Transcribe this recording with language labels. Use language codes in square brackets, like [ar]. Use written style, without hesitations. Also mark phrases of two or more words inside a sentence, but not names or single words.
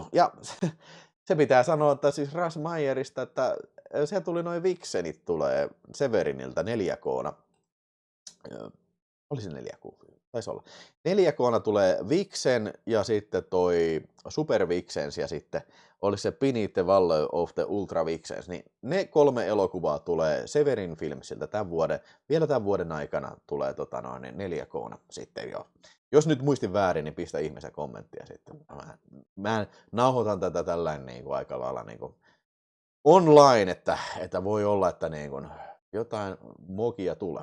[fi] Ja se pitää sanoa, että siis Russ Meyerista, että se tuli noin Vixenit tulee Severiniltä 4K:na. Oli se 4K? Taisi olla. 4K:na tulee Vixen ja sitten toi Super Vixens ja sitten oli se Beneath the Valley of the Ultra Vixens. Niin ne 3 elokuvaa tulee Severin Filmsiltä vielä tämän vuoden aikana tulee 4K:na sitten jo. Jos nyt muistin väärin, niin pistä ihmisen kommenttia sitten. Mä nauhoitan tätä tällainen aika lailla online, että voi olla, että jotain mokia tulee.